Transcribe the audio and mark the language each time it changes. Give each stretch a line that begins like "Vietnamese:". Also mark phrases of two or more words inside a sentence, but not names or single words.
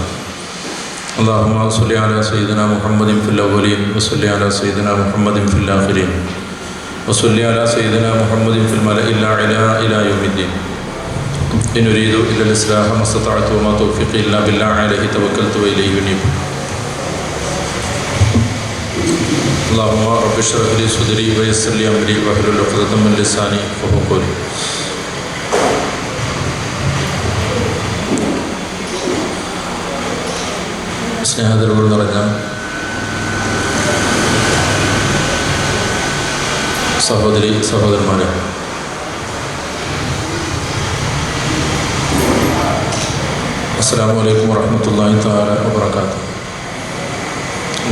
Arabic: اللهم صل على سيدنا محمد في الأولين وصل على سيدنا محمد في الآخرين وصل على سيدنا محمد في الملأ الأعلى إلى يوم الدين. إن أريد إلا الإصلاح ما استطعت وما توفيقي إلا بالله عليه توكلت وإليه أنيب. اللهم رب اشرح لي صدري ويسر لي أمري واحلل عقدة من لساني يفقهوا قولي.
Malayalam: സ്നേഹതരോട് നിറഞ്ഞ സഹോദരി സഹോദരന്മാരെ,
Arabic: السلام عليكم ورحمة الله تعالى وبركاته.